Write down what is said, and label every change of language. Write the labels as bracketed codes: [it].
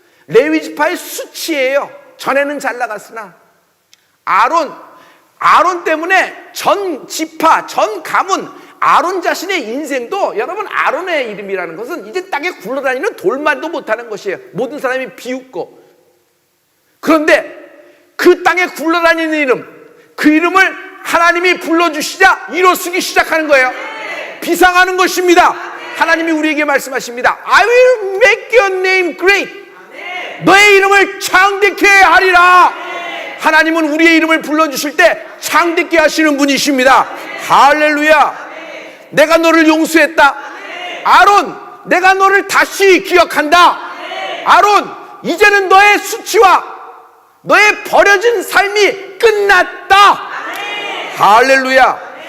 [ko] 레위 지파의 수치예요. 전에는 잘 나갔으나 아론 때문에 전 지파, 전 가문, 아론 자신의 인생도, 여러분 아론의 이름이라는 것은 이제 땅에 굴러다니는 돌만도 못하는 것이에요. 모든 사람이 비웃고. 그런데 그 땅에 굴러다니는 이름, 그 이름을 하나님이 불러주시자 일어서기 시작하는 거예요. 비상하는 것입니다. 하나님이 우리에게 말씀하십니다. [en] I will make your name great. [ko] 너의 이름을 창대케 하리라. 하나님은 우리의 이름을 불러주실 때 창대케 하시는 분이십니다. 할렐루야. 내가 너를 용서했다. 아론, 내가 너를 다시 기억한다. 아론, 이제는 너의 수치와 너의 버려진 삶이 끝났다. 할렐루야.